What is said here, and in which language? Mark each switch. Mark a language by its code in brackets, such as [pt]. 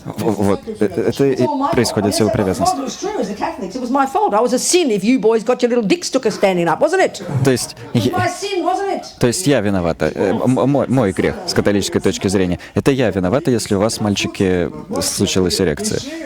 [ru] Вот, это и происходит сила привязанности. [en] It was true as a Catholic. It was my fault. I was a sin if you boys got your little dick sticker standing up, wasn't it? [ru] То есть, [en] It was my sin, wasn't it? [ru] я виновата, мой грех с католической точки зрения. Это я виновата, если у вас, мальчики, случилась эрекция.